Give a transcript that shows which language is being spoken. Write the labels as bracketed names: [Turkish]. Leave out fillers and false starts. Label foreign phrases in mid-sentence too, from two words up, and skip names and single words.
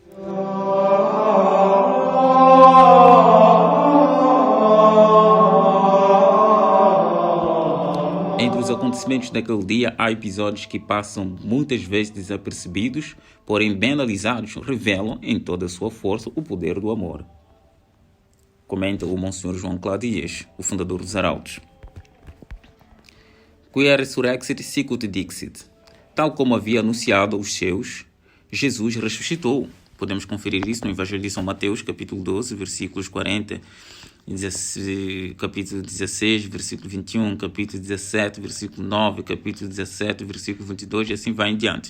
[Portuguese] Entre os acontecimentos daquele dia, há episódios que passam muitas vezes desapercebidos, porém bem analisados, revelam em toda a sua força o poder do amor. Comenta o Monsenhor João Cladias, o fundador dos Arautos. [Latin] Quia resurrexit sicut dixit. [Portuguese] Tal como havia anunciado aos seus, Jesus ressuscitou. Podemos conferir isso no Evangelho de São Mateus, capítulo 12, versículos 40, capítulo 16, versículo 21, capítulo 17, versículo 9, capítulo 17, versículo 22 e assim vai em diante.